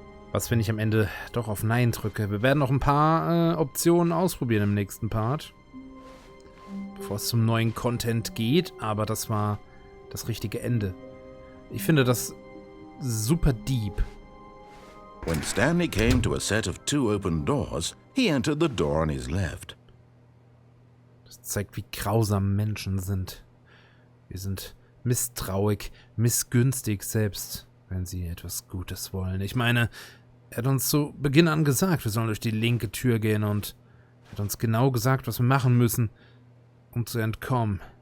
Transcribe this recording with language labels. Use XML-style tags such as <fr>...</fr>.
<de>Was, wenn ich am Ende doch auf Nein drücke? Wir werden noch ein paar Optionen ausprobieren im nächsten Part. Bevor es zum neuen Content geht, aber das war das richtige Ende. Ich finde das super deep.</de> <en>When Stanley came to a set of 2 open doors, he entered the door on his left.</en> <de>Das zeigt, wie grausam Menschen sind. Wir sind misstrauisch, missgünstig, selbst wenn sie etwas Gutes wollen. Ich meine, er hat uns zu Beginn an gesagt, wir sollen durch die linke Tür gehen und er hat uns genau gesagt, was wir machen müssen, um zu entkommen.</de>